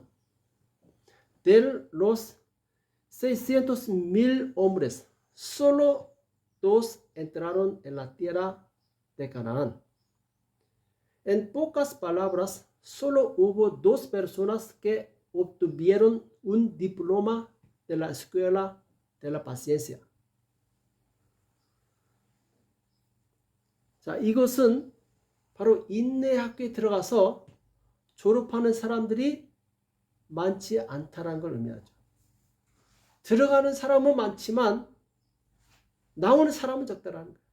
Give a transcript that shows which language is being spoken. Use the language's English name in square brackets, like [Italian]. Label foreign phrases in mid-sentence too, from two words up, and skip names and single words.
[Spanish] De los 600,000 hombres, solo 2 entraron en la tierra de Canaán. En pocas palabras, solo hubo 2 personas que obtuvieron un diploma de la escuela de la paciencia. [Korean] 자, 이것은 바로 인내 학교에 들어가서 졸업하는 사람들이 많지 않다는 걸 의미하죠. 들어가는 사람은 많지만 나오는 사람은 적다라는 거예요.